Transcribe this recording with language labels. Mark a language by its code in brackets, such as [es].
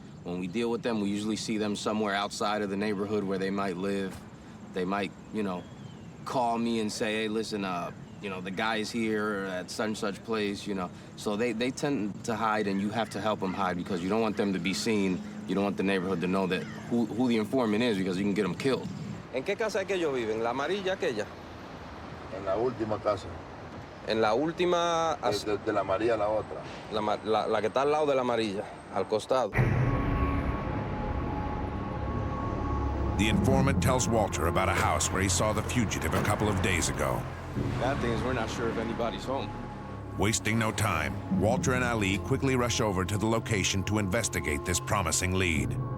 [en] When we deal with them, we usually see them somewhere outside of the neighborhood where they might live. They might, you know, call me and say, hey, listen, you know, the guy's here at such and such place, you know. So they tend to hide, and you have to help them hide because you don't want them to be seen. You don't want the neighborhood to know that who the informant is because you can get them killed. [es] ¿En qué casa es que ellos viven? ¿La amarilla aquella? En la última casa. En la última... De la amarilla a la otra. La que está al lado de la amarilla, al costado. [en] The informant tells Walter about a house where he saw the fugitive a couple of days ago. Bad thing is we're not sure if anybody's home. Wasting no time, Walter and Ali quickly rush over to the location to investigate this promising lead.